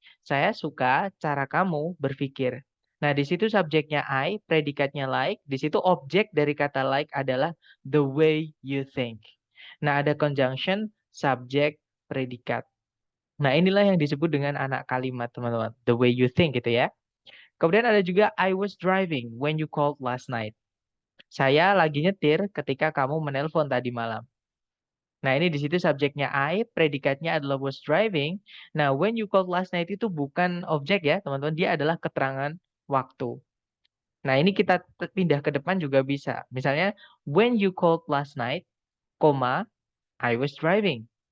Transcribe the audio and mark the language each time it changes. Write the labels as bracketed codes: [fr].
[id] Saya suka cara kamu berpikir. Nah, di situ subjeknya I, predikatnya like, di situ objek dari kata like adalah [en] the way you think. [id] Nah, ada conjunction, subjek, predikat. Nah, inilah yang disebut dengan anak kalimat, teman-teman. [en] The way you think gitu ya. [id] Kemudian ada juga [en] I was driving when you called last night. [id] Saya lagi nyetir ketika kamu menelpon tadi malam. Nah, ini di situ subjeknya I, predikatnya adalah [en] was driving. [id] Nah, [en] when you called last night [id] itu bukan objek ya, teman-teman. Dia adalah keterangan waktu. Nah, ini kita pindah ke depan juga bisa. [en] Misalnya, when you called last night, koma, I was driving.